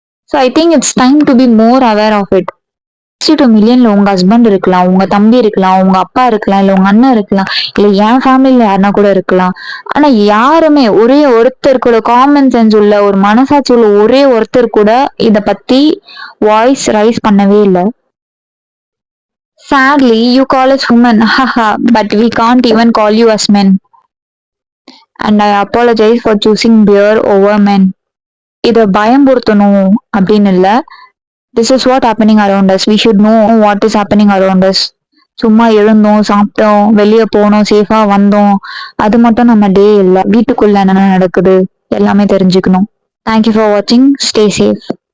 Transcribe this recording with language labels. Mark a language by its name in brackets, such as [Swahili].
[English] So I think it's time to be more aware of it. [Tamil] 62 மில்லியன்ல உங்க husband இருக்கலாம், உங்க தம்பி இருக்கலாம், உங்க அப்பா இருக்கலாம், இல்ல உங்க அண்ணன் இருக்கலாம், இல்ல என் ஃபேமிலியில யாருன்னா கூட இருக்கலாம். ஆனா யாருமே, ஒரே ஒருத்தர் கூட, காமன் சென்ஸ் உள்ள, ஒரு மனசாட்சி உள்ள ஒரே ஒருத்தர் கூட இத பத்தி வாய்ஸ் ரைஸ் பண்ணவே இல்லை. [English] Sadly, you call us women, haha, but we can't even call you as men. And I apologize for choosing beer over men. [Tamil] இத பயம்புறுத்தணும் அப்படின்னு இல்ல. [English] This is what happening around us. We should know what is happening around us. [Tamil] சும்மா எழுந்தோம், சாப்பிட்டோம், வெளியே போனோம், சேஃபா வந்தோம், அது மட்டும் நம்ம டே இல்ல. வீட்டுக்குள்ள என்ன நடக்குது எல்லாமே தெரிஞ்சுக்கணும். [English] Thank you for watching. Stay safe.